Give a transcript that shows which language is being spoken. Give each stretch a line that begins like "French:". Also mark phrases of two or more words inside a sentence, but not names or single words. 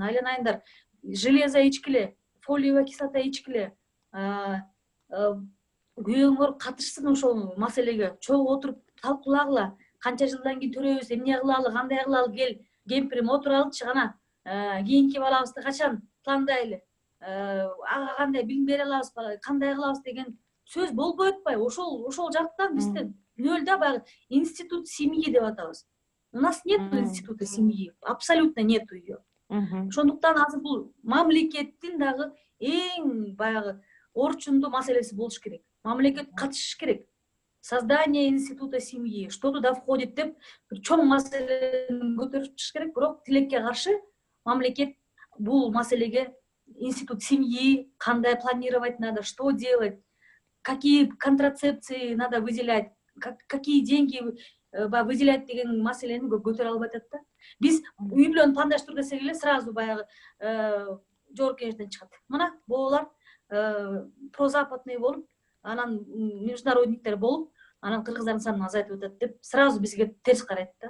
Kyrgyz: Айланайындар, железо ичкиле,
Russian: фолиевая кислота
Kyrgyz: ичкиле, күйөөңөр катышсын ошол маселеге, чогуу отуруп талкуулагыла, канча жылдан кийин төрөйбүз, эмне кылалы, кандай кылалы, кел, кемпирим отуралычы, кана кийинки балабызды качан пландайлы, ага кандай билим бере алабыз, кандай кылабыз деген сөз болбой атпайбы? Ошол жактан бизде нөлдө баягы
Russian: институт семьи
Kyrgyz: деп атабыз.
Russian: У нас нет института семьи, абсолютно нету ее.
Kyrgyz: Ошондуктан азыр бул мамлекеттин дагы эң баягы орчундуу маселеси болуш керек. Мамлекет катышыш керек.
Russian: Создание института семьи, что туда входит
Kyrgyz: деп чоң маселени көтөрүп чыгыш керек, бирок тилекке каршы мамлекет бул маселеге
Russian: институт семьи,
Kyrgyz: кандай
Russian: планировать надо, что делать, какие контрацепции надо выделять, какие деньги выделять
Kyrgyz: деген маселени көтөрө албай атат да. Биз үй бүлөнү пландаштыруу десек эле сразу баягы жогорку кеңештен чыгат. Мына боолар прозападный болуп, анан международниктер болуп, анан кыргыздардын санын азайтып атат деп сразу бизге терс карайт да.